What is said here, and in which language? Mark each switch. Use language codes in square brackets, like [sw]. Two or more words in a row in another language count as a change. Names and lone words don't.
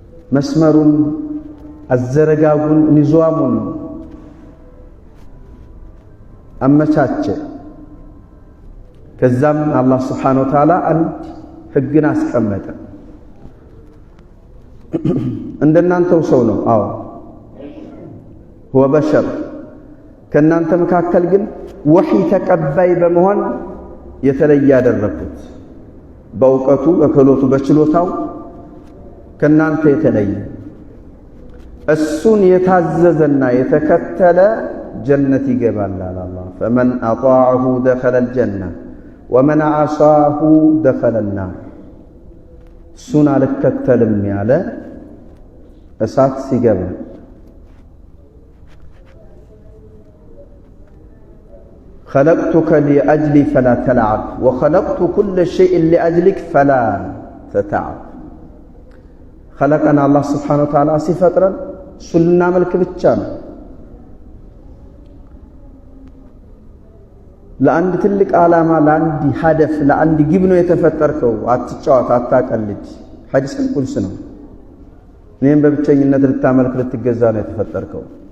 [am] መስመሩን አዘረጋጉን ንዟሙን አመቻቸ። ከዛም አላህ [ar] سبحانه وتعالى [am] አንድ ህግን አስቀመጠ። እንደናንተው ሰው ነው። አዎ [ar] هو بشر [am] ከናንተ መካከል ግን ወህይ ተቀባይ በመሆን የተለየ ያደረኩት በእውቀቱ በክህሎቱ በችሎታው ከናንተ የተለየ እሱን የታዘዘና የተከተለ ጀነት ይገባል አላህ [ar] فمن أطاعه دخل الجنة ومن عصاه دخل النار [am] እሱን አልከተልም ያለ እሳት ሲገባ [ar] خلقتك لأجلي فلا تلعب وخلقت كل شيء لأجلك فلا تتعب خلقنا الله سبحانه وتعالى [am] ሲፈጥረ ሱልና መልክ ብቻ ነው ለአንድ ትልቅ ዓላማ ለአንድ ሀደፍ ለአንድ ግብ ነው የተፈጠርከው አትጫወት አታቀልድ ሐዲስ ቁልስ ነው እኔም በብቸኝነት ልታመልክ ልትገዛ ነው የተፈጠርከው